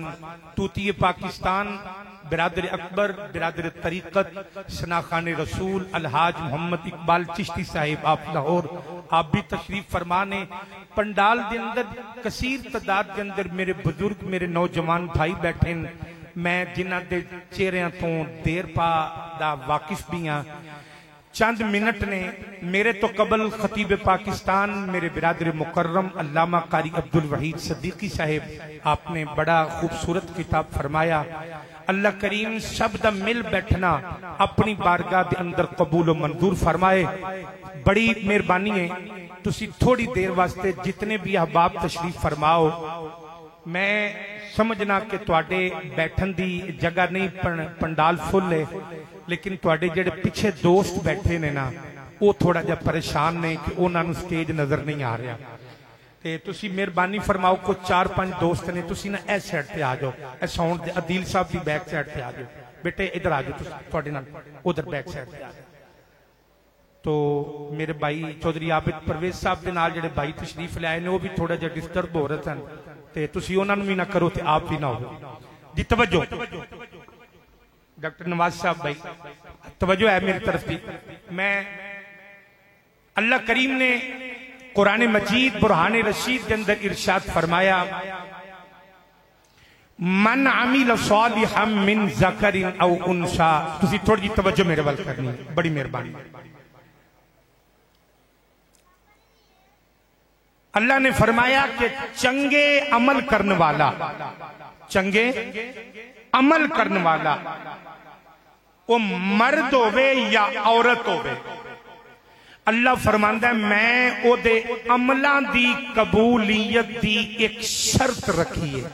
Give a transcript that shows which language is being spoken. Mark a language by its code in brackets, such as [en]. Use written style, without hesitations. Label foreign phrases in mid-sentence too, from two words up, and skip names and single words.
[ur] توتی پاکستان برادر اکبر برادر طریقت سناخان رسول الحاج محمد اقبال چشتی صاحب آپ لاہور آپ بھی تشریف فرمانے. [pa] پنڈال دے اندر کثیر تعداد دے اندر میرے بزرگ میرے نوجوان بھائی بیٹھے میں جنہ دے چہریاں تو دیر پا دا واقف بھی ہاں. چند منٹ نے میرے تو قبل خطیب پاکستان میرے برادر مکرم علامہ قاری عبدالوحید صدیقی صاحب آپ نے بڑا خوبصورت کتاب فرمایا. اللہ کریم سب دا مل بیٹھنا اپنی بارگاہ دے اندر قبول و منظور فرمائے. بڑی مہربانی ہے تسی تھوڑی دیر واسطے جتنے بھی احباب تشریف فرماؤ. میں سمجھنا کہ تواڈے بیٹھن دی جگہ نہیں پنڈال فل ہے لیکن تواڈے جڑے پیچھے دوست بیٹھے نے نا وہ تھوڑا جا پریشان نے کہ انہاں نوں سٹیج نظر نہیں آ رہا. تے تسی مہربانی فرماؤ کو 4-5 دوست نے تسی نا ایس سائڈ تے آ جاؤ. اے ساؤنڈ دے عدیل صاحب دی [en] back side [pa] تے آ جاؤ. بیٹے ادھر آ جاؤ تواڈے نال ادھر [en] back side [pa] تے آ جاؤ. تو میرے بھائی چودھری عابد پرویز صاحب دے نال جڑے بھائی تشریف لے آئے نے وہ بھی تھوڑا جا ڈسٹرب ہو رہے سن تے تسی انہاں نوں بھی نہ کرو تے آپ بھی نہ ہو جی. [ur] توجہ ڈاکٹر نواز صاحب بھائی توجہ ہے میری طرف بھی. میں اللہ کریم نے قرآن مجید برہان رشید کے اندر ارشاد فرمایا [ar] من عمل صالحا من ذکر او انثى. [pa] تسی تھوڑی جی توجہ میرے وال کرنی بڑی مہربانی. اللہ نے فرمایا کہ چنگے عمل کرنے والا چنگے عمل کرنے والا وہ مرد ہوئے یا عورت ہوئے اللہ فرماندہ ہے میں او دے عملان دی قبولیت دی ایک شرط رکھی ہے.